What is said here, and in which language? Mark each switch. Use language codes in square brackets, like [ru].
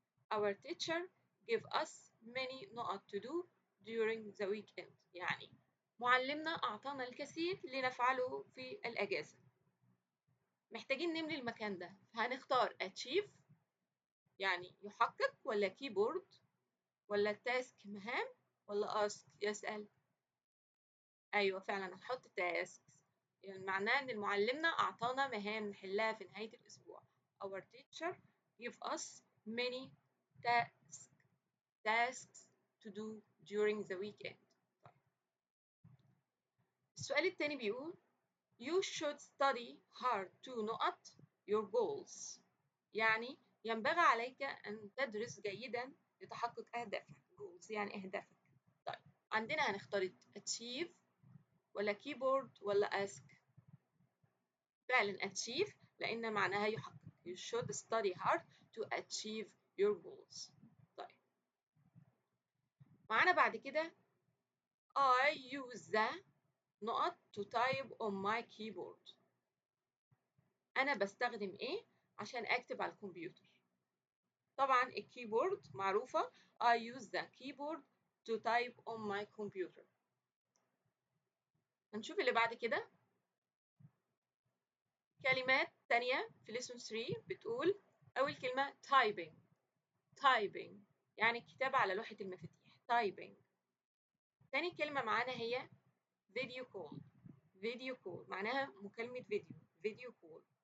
[en] Our teacher give us many [ar] نقط [en] to do during the weekend. [ar] يعني معلمنا أعطانا الكثير لنفعله في الأجازة. محتاجين نملي المكان ده فهنختار achieve يعني يحقق ولا keyboard ولا task مهام ولا ask يسأل. أيوة فعلا هنحط tasks يعني معناه إن معلمنا أعطانا مهام نحلها في نهاية الأسبوع. [en] Our teacher give us many tasks to do during the weekend. [ar] السؤال التاني بيقول [en] You should study hard to [ar] نقط [en] your goals. [ar] يعني ينبغي عليك أن تدرس جيدا لتحقق أهدافك. goals يعني أهدافك. طيب عندنا هنختار achieve ولا keyboard ولا ask. فعلا achieve لأن معناها يحقق. [en] You should study hard to achieve your goals. [ar] طيب معانا بعد كده [en] I use the [ar] نقط [en] to type on my keyboard. [ar] أنا بستخدم إيه عشان أكتب على الكمبيوتر. طبعا الكيبورد معروفة [en] I use the keyboard to type on my computer. [ar] هنشوف اللي بعد كده كلمات تانية في lesson 3 بتقول أول كلمة typing يعني الكتابة على لوحة المفاتيح typing. تاني كلمة معانا هي video call معناها مكالمة فيديو call.